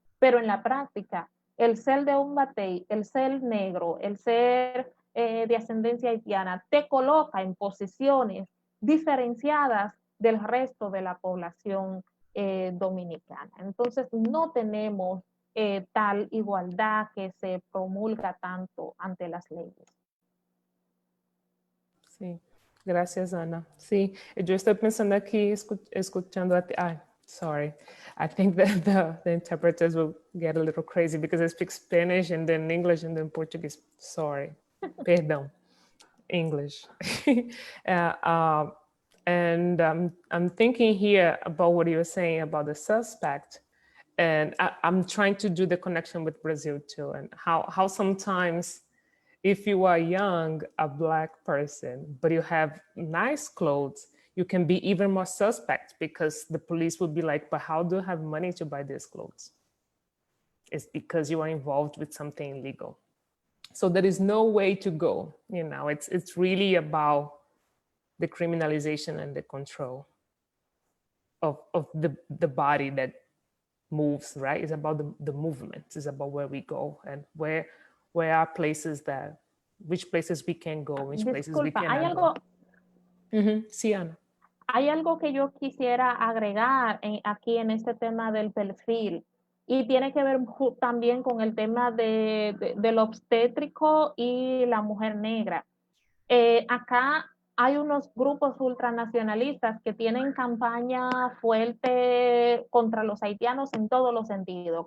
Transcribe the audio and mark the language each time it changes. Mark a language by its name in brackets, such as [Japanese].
[Spanish] Pero en la práctica, el ser de un batey, el ser negro, el ser de ascendencia haitiana, te coloca en posiciones diferenciadas del resto de la población dominicana. Entonces, no tenemos tal igualdad que se promulga tanto ante las leyes. Sí, gracias, Ana. Sí, yo estoy pensando aquí, escuchando a ti. [English] Sorry. I think that the interpreters will get a little crazy because I speak Spanish and then English and then Portuguese. Sorry. Perdão. English. And I'm thinking here about what you were saying about the suspect. And I'm trying to do the connection with Brazil too, and how sometimes if you are young, a Black person, but you have nice clothes, you can be even more suspect because the police would be like, but how do you have money to buy these clothes? It's because you are involved with something illegal. So there is no way to go. You know, it's really about the criminalization and the control of the body that moves, right? It's about the movement. It's about where we go and where are places which places we can go, which places we cannot go. [Spanish] Sí, Ana. Hay algo que yo quisiera agregar aquí en este tema del perfil y tiene que ver también con el tema del obstétrico y la mujer negra. Acá hay unos grupos ultranacionalistas que tienen campaña fuerte contra los haitianos en todos los sentidos.